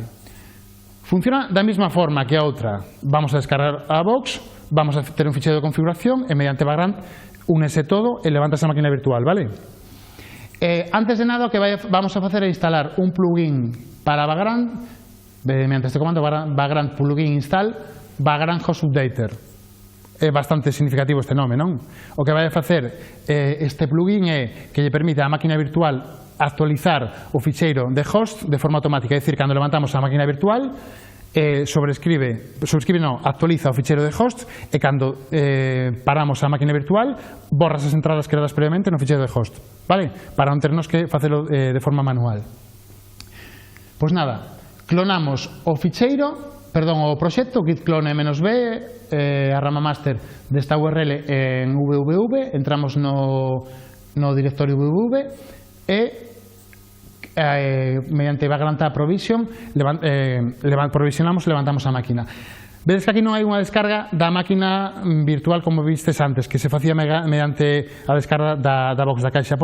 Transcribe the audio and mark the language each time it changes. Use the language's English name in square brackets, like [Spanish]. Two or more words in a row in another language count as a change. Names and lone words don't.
[Galician] Funciona da mesma forma que a outra. Vamos a descargar a box, vamos a ter un ficheiro de configuración e mediante Vagrant únese todo e levantase a máquina virtual, vale? Antes de nada, o que vamos a facer é instalar un plugin para Vagrant, mediante este comando [English] Vagrant plugin install Vagrant host updater. [Galician] É bastante significativo este nome, non? O que vai a facer este plugin é que lle permite á máquina virtual actualizar o ficheiro de host de forma automática, é dicir, cando levantamos a máquina virtual actualiza o ficheiro de host e cando paramos a máquina virtual borras as entradas creadas previamente no ficheiro de host, vale? Para non ternos que facelo de forma manual. Pois nada, clonamos o proxecto [English] git clone -b, [Galician] a rama master desta URL en www, entramos no directorio www e mediante Vagrant provision provisionamos e levantamos a máquina. Vedes que aquí non hai unha descarga da máquina virtual como vistes antes, que se facía mediante a descarga da box da caixa.